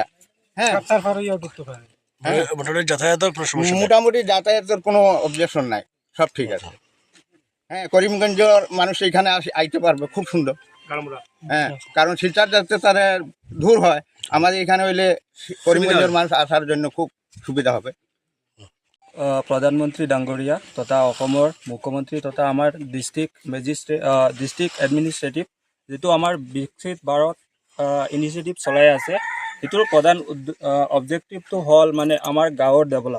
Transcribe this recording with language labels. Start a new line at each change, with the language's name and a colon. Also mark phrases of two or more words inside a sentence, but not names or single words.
Bangla: হ্যাঁ, মোটামুটি যাতায়াতের কোনো অবজেকশন নাই, সব ঠিক আছে। হ্যাঁ, করিমগঞ্জের মানুষ এখানে আইতে পারবে খুব সুন্দর। হ্যাঁ, কারণ শিলচর যাতে তারা দূর হয়, আমাদের এখানে হইলে করিমগঞ্জের মানুষ আসার জন্য খুব সুবিধা হবে।
Assamese: প্ৰধানমন্ত্ৰী ডাঙৰীয়া তথা অসমৰ মুখ্যমন্ত্ৰী তথা আমাৰ
English: district administrative
Assamese: যিটো আমাৰ বিকশিত ভাৰত ইনিচিয়েটিভ চলাই আছে, সেইটোৰ প্ৰধান অবজেক্টিভটো হ'ল মানে আমাৰ গাঁৱৰ ডেভেলপ।